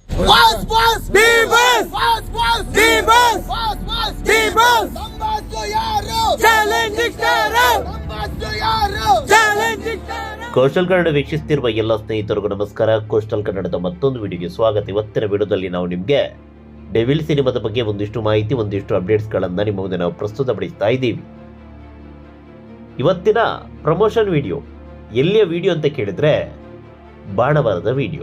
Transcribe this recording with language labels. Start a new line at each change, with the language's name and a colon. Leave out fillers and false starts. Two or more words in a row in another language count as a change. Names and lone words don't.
English: Boss, boss, D-Boss, boss, boss, D-Boss, boss, boss, D-Boss.
Kannada: ನಂಬಾಸ್ತು ಯಾರು, challenging star. ನಂಬಾಸ್ತು ಯಾರು, challenging star. ಕೋಸ್ಟಲ್ ಕನ್ನಡ ವೀಕ್ಷಿಸುತ್ತಿರುವ ಎಲ್ಲ ಸ್ನೇಹಿತರಿಗೂ ನಮಸ್ಕಾರ. ಕೋಸ್ಟಲ್ ಕನ್ನಡದ ಮತ್ತೊಂದು ವಿಡಿಯೋಗೆ ಸ್ವಾಗತ. ಇವತ್ತಿನ ವಿಡಿಯೋದಲ್ಲಿ ನಾವು ನಿಮಗೆ ಡೆವಿಲ್ ಸಿನಿಮಾದ ಬಗ್ಗೆ ಒಂದಿಷ್ಟು ಮಾಹಿತಿ, ಒಂದಿಷ್ಟು ಅಪ್ಡೇಟ್ಸ್ಗಳನ್ನು ನಿಮ್ಮ ಮುಂದೆ ನಾವು ಪ್ರಸ್ತುತಪಡಿಸ್ತಾ ಇದ್ದೀವಿ. ಇವತ್ತಿನ
English: promotion video
Kannada: ಎಲ್ಲಿಯ ವಿಡಿಯೋ ಅಂತ ಕೇಳಿದ್ರೆ ಬಾಣವರದ ವಿಡಿಯೋ.